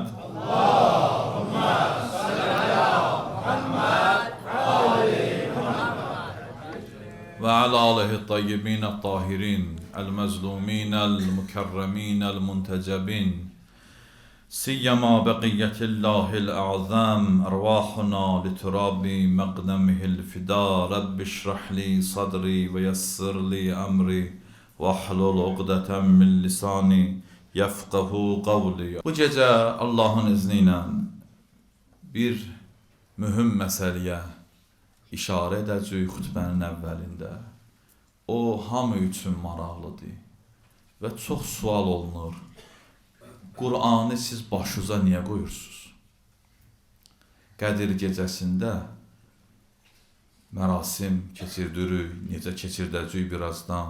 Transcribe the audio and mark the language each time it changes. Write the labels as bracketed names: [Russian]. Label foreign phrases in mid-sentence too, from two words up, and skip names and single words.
[Arabic] اللهم صل على محمد وعلى آله الطيبين الطاهرين المظلومين المكرمين المنتجبين، سيما بقية الله الأعظم أرواحنا لتراب مقدمه الفداء. رب اشرح لي صدري ويسر لي أمري واحلل عقدة من لساني يفقهوا قولي. [Azerbaijani] Bu gece Allah'ın izniyle bir mühüm meseleye işarə edəcəyik xutbənin əvvəlində. O hamı üçün maraqlıdır və çox sual olunur. Qur'anı siz başınıza niyə qoyursunuz? Qədir gecəsində mərasim keçirdirik, necə keçirdəcəyik birazdan.